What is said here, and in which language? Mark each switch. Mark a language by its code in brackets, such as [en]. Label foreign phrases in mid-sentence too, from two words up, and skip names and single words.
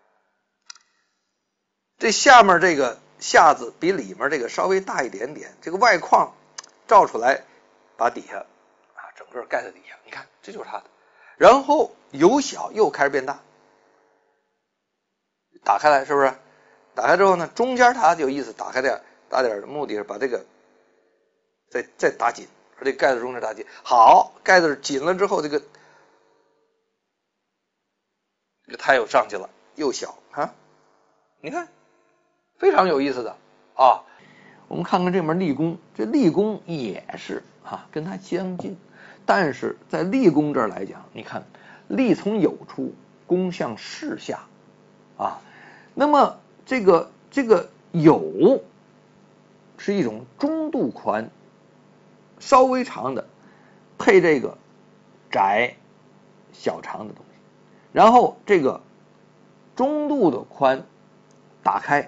[zh] 這下面這個下字比裡面這個稍微大一點點，這個外框照出來，把底下啊整個蓋在底下，你看這就是它的。然後由小又開始變大，打開來是不是？打開之後呢，中間它有意思，打開點的目的是把這個再打緊，把這蓋子中間打緊。好，蓋子緊了之後，這個它又上去了，又小啊，你看。非常有意思的啊，我們看看這門立功，這立功也是啊，跟它相近，但是在立功這兒來講，你看立從有出，功向勢下啊，那麼這個有是一種中度寬，稍微長的，配這個窄小長的東西，然後這個中度的寬打開。